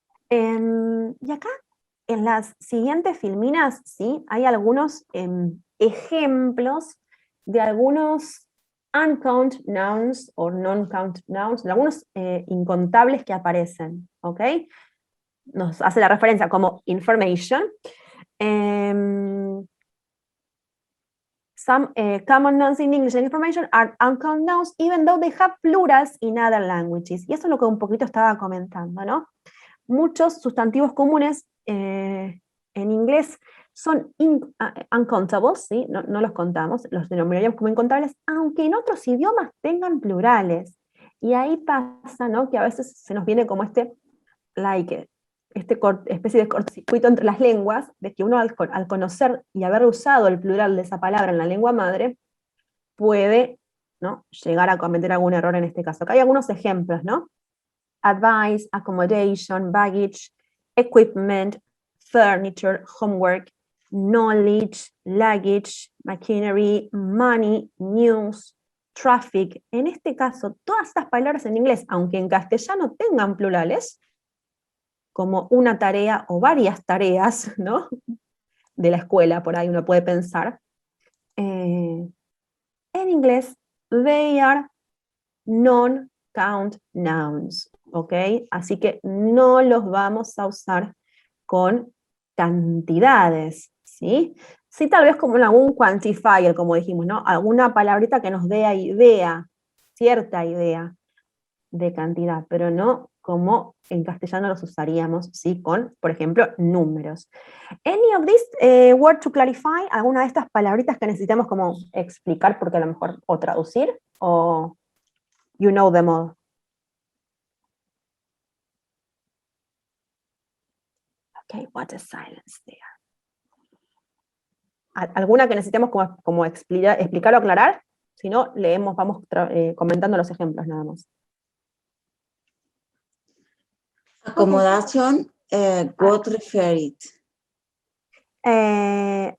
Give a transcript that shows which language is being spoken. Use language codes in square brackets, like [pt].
[es] Y acá, en las siguientes filminas, ¿sí? Hay algunos ejemplos de algunos uncount nouns o non-count nouns, de algunos incontables que aparecen, ¿ok? Nos hace la referencia como information. [en] Some common nouns in English and information are uncount nouns, even though they have plurals in other languages. [es] Y eso es lo que un poquito estaba comentando, ¿no? Muchos sustantivos comunes en inglés son uncountables, ¿sí? No los contamos, los denominaríamos como incontables, aunque en otros idiomas tengan plurales. Y ahí pasa, ¿no? Que a veces se nos viene como especie de cortocircuito entre las lenguas, de que uno al conocer y haber usado el plural de esa palabra en la lengua madre, puede, ¿no?, llegar a cometer algún error en este caso. Acá hay algunos ejemplos, ¿no? [en] Advice, accommodation, baggage, equipment, furniture, homework, knowledge, luggage, machinery, money, news, traffic. [es] En este caso, todas estas palabras en inglés, aunque en castellano tengan plurales, como una tarea o varias tareas, ¿no?, de la escuela, por ahí uno puede pensar, en inglés, [en] they are non-count nouns, [es] ¿ok? Así que no los vamos a usar con cantidades, ¿sí? Sí, tal vez como en algún quantifier, como dijimos, ¿no? Alguna palabrita que nos dé idea, cierta idea de cantidad, pero no como en castellano los usaríamos, ¿sí?, con, por ejemplo, números. [en] Any of these word to clarify, [es] alguna de estas palabritas que necesitamos como explicar, porque a lo mejor, o traducir, o [en] you know them all. Okay, what a silence there. [es] ¿Alguna que necesitemos como explicar o aclarar? Si no, leemos, vamos comentando los ejemplos nada más. [en] Accommodation, got referred.